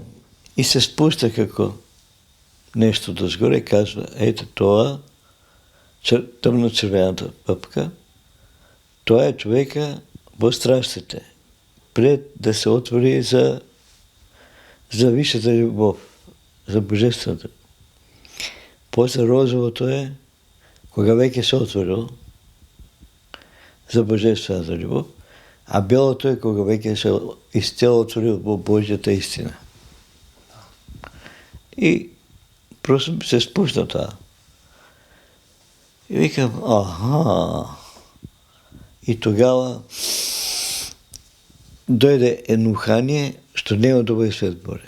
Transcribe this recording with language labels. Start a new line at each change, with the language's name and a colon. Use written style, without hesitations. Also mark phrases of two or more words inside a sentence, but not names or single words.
Bulgarian: И се спуща како нещо дозгоре, казва, ето това, тъмно-червената пъпка, това е човека
Macedonian: во страстите,
Bulgarian: пред да се отвори за висшата любов, за божествената. После розовото е,
Macedonian: кога веќе се отворил за божествената любов, а белото е кога веќе се изцело отворил во Божјата истина.
Bulgarian: И просто се спуща това. И викам, аха. И тогава дойде едно ухание,
Macedonian: што нема да
Bulgarian: бъде свет Боже.